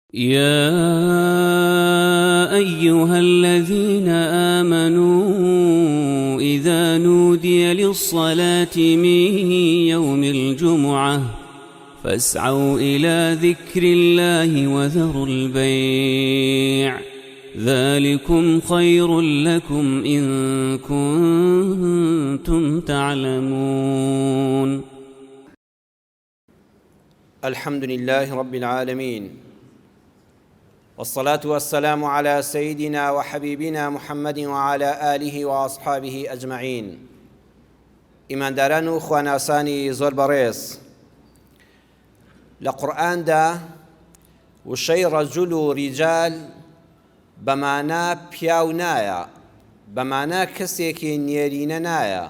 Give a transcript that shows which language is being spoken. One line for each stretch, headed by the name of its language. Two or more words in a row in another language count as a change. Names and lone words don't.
Arabic: يا أيها الذين آمنوا إذا نودي للصلاة من يوم الجمعة فاسعوا إلى ذكر الله وذروا البيع ذلكم خير لكم إن كنتم تعلمون. الحمد لله رب العالمين، والصلاة والسلام على سيدنا وحبيبنا محمد وعلى آله وأصحابه أجمعين.
Central Kurdish: ئیمانداران و خواناسانی زۆر بەڕێز، لە قورئاندا وشەی ڕەجوول و ریجال بەمانە پیاو نایە، بەمانە کەسێکی نێرینە نایە.